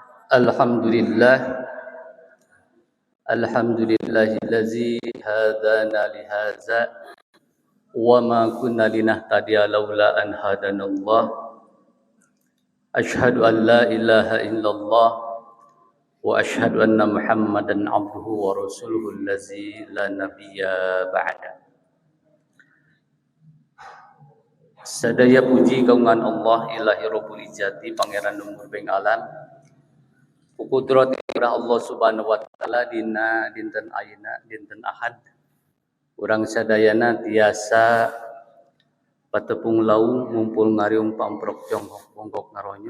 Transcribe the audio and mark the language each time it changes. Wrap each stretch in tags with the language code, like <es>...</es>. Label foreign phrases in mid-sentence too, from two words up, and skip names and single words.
<ar>الحمد لله الحمد لله الذي هدانا لهذا وما كنا لنهتدي لولا أن هدانا الله. أشهد أن لا إله إلا الله وأشهد أن محمدا عبده ورسوله الذي لا نبي بعده.</ar> <su>Sadaya puji kaungan</su> <ar>الله إلهي رب العزة</ar> <su>pangeran umur beng alam. Kudrat</su> <ar>الله سبحانه وتعالى</ar> <su>dina dinten ayeuna dinten Ahad urang sadayana tiasa patepung laung ngumpul ngariung pamprok jongkok bongkok ngaronyok.</su>